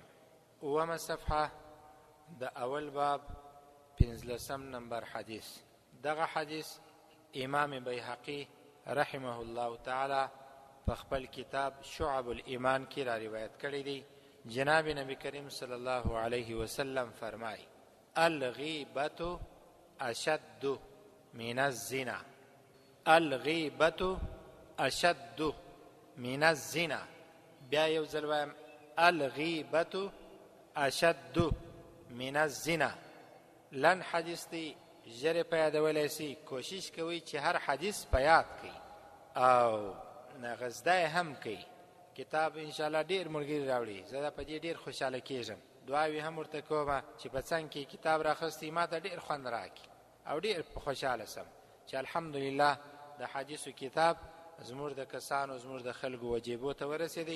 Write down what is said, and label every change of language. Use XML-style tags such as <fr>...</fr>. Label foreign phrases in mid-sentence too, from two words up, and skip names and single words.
<ps>اومه صفحه د اول باب 15 نمبر حدیث. دغه حدیث امام بیهقی</ps> <ar>رحمه الله تعالی</ar> <ps>په خپل کتاب شعب الایمان کې را روایت کړی دی. جناب نبی کریم</ps> <ar>صلی الله علیه وسلم</ar> <ps>فرمای:</ps> <ar>الغیبة اشد من الزنا. الغیبة اشد من الزنا.</ar> <ps>بیا یو ځل وایم:</ps> <ar>الغیبة اشد من الزنا.</ar> <ps>لن حدیث دی، ژر په یادولی سي. کوشش کوئ چې هر حدیث په یاد کړئ او غزده هم کوئ. کتاب انشاءالله ډیر ملګري راوړي. زه دا په دې ډیر خوشحاله کیږم. دعاوې هم ورته کومه چې په څنګ کې کتاب راخستی ما ته ډیر خوند راکړي او ډیر خوشحاله سم چې الحمدلله د حدیثو کتاب زموږ د کسانو زموږ د خلکو وجیبو ته ورسېدی.</ps>